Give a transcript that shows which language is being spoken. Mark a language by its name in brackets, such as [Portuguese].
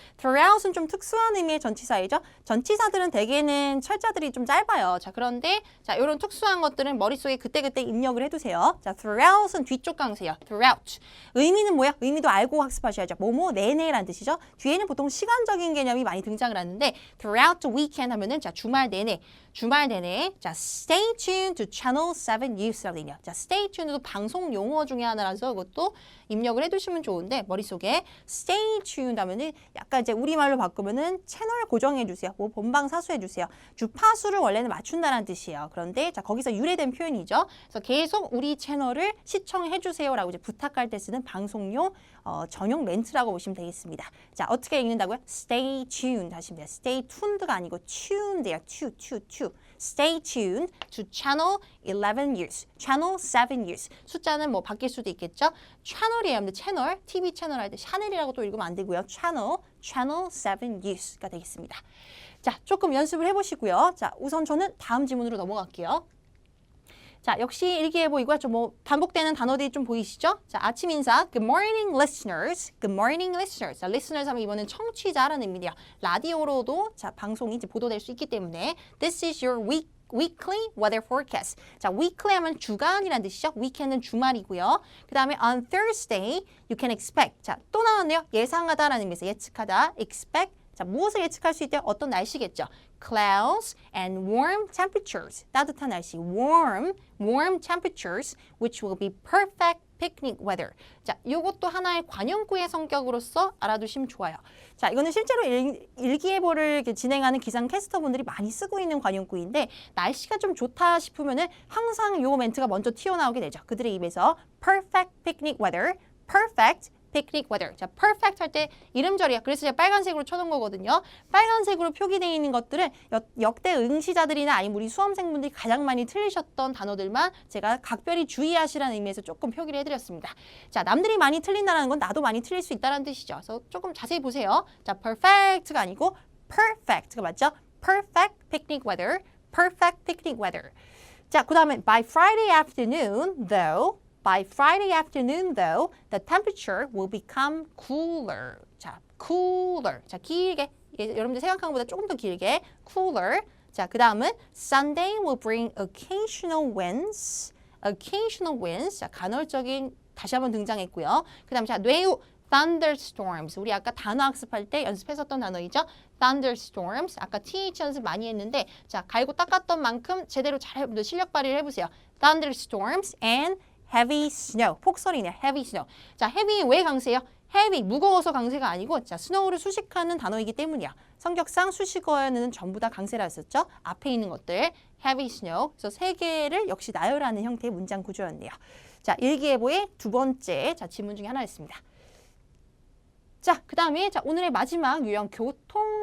[Korean] throughout은 좀 특수한 의미의 전치사이죠. 전치사들은 대개는 철자들이 좀 짧아요. 자, 그런데 자, 이런 특수한 것들은 머릿속에 그때그때 입력을 해두세요. 자, throughout은 뒤쪽 강세요. throughout. 의미는 뭐야? 의미도 알고 학습하셔야죠. 뭐뭐 내내라는 뜻이죠. 뒤에는 보통 시간적인 개념이 많이 등장을 하는데 throughout the weekend 하면은 자, 주말 내내. 주말 내내. [English] 자, stay tuned to Channel 7 News라고 [Korean] 되네요. 자, stay tuned도 방송 용어 중에 하나라서 그것도 입력을 해두시면 좋은데 머릿속에 stay tuned 하면은 약간 이제 우리말로 바꾸면은 채널 고정해 주세요. 뭐 본방 사수해 주세요. 주파수를 원래는 맞춘다는 뜻이에요. 그런데 자, 거기서 유래된 표현이죠. 그래서 계속 우리 채널을 시청해 주세요라고 이제 부탁할 때 쓰는 방송용 전용 멘트라고 보시면 되겠습니다. 자, 어떻게 읽는다고요? stay tuned 하시면 돼요. stay tuned가 아니고 tuned예요. [English] to. Stay tuned to Channel 11 News, Channel 7 News. [Korean] 숫자는 뭐 바뀔 수도 있겠죠? 채널이에요. 근데 채널, TV 채널 할 때 샤넬이라고 또 읽으면 안 되고요. Channel 7 News가 되겠습니다. 자, 조금 연습을 해보시고요. 자, 우선 저는 다음 지문으로 넘어갈게요. 자, 역시 일기예보이고요. 좀 뭐 반복되는 단어들이 좀 보이시죠? [English] 자, [Korean] 아침 인사. [English] Good morning, listeners. Good morning, listeners. [Korean] 자, listeners 하면 이번엔 청취자라는 의미예요. 라디오로도 자, 방송이 이제 보도될 수 있기 때문에 [English] This is your weekly weather forecast. [Korean] 자, weekly 하면 주간이라는 뜻이죠. weekend은 주말이고요. 그 다음에 [English] on Thursday, you can expect. [Korean] 자, 또 나왔네요. 예상하다라는 의미에서 예측하다. [English] expect. [Korean] 자, 무엇을 예측할 수 있대요? 어떤 날씨겠죠? [English] Clouds and warm temperatures. [Korean] 따뜻한 날씨. [English] warm temperatures, which will be perfect picnic weather. [Korean] 자, 이것도 하나의 관용구의 성격으로서 알아두시면 좋아요. 자, 이거는 실제로 일기예보를 진행하는 기상캐스터분들이 많이 쓰고 있는 관용구인데 날씨가 좀 좋다 싶으면은 항상 요 멘트가 먼저 튀어나오게 되죠. 그들의 입에서 [English] perfect picnic weather, perfect picnic weather. [Korean] 자, perfect 할 때 이름절이야. 그래서 제가 빨간색으로 쳐놓은 거거든요. 빨간색으로 표기되어 있는 것들은 역대 응시자들이나 아니면 우리 수험생분들이 가장 많이 틀리셨던 단어들만 제가 각별히 주의하시라는 의미에서 조금 표기를 해드렸습니다. 자, 남들이 많이 틀린다는 건 나도 많이 틀릴 수 있다는 뜻이죠. 그래서 조금 자세히 보세요. 자, perfect가 아니고 perfect가 맞죠? [English] perfect picnic weather, perfect picnic weather. 자, [Korean] 그 다음에 [English] by Friday afternoon, though, the temperature will become cooler. [Korean] 자, cooler. 자, 길게. 여러분들 생각한 것보다 조금 더 길게. [English] cooler. 자, [Korean] 그 다음은 [English] Sunday will bring occasional winds. [Korean] 자, 간헐적인 다시 한번 등장했고요. 그 다음 자, 뇌우 thunderstorms. 우리 아까 단어 학습할 때 연습했었던 단어이죠. [English] thunderstorms. [Korean] 아까 TH 연습 많이 했는데 자, 갈고 닦았던 만큼 제대로 잘 실력 발휘를 해보세요. [English] thunderstorms and heavy snow. [Korean] 폭설이네요. [English] heavy snow. [Korean] 자, heavy 왜 강세예요? heavy, 무거워서 강세가 아니고 자, snow를 수식하는 단어이기 때문이야. 성격상 수식어에는 전부 다 강세라 했었죠. 앞에 있는 것들. heavy snow. 그래서 세 개를 역시 나열하는 형태의 문장 구조였네요. 자, 일기예보의 두 번째 자, 지문 중에 하나였습니다. 자, 그 다음에 자, 오늘의 마지막 유형 교통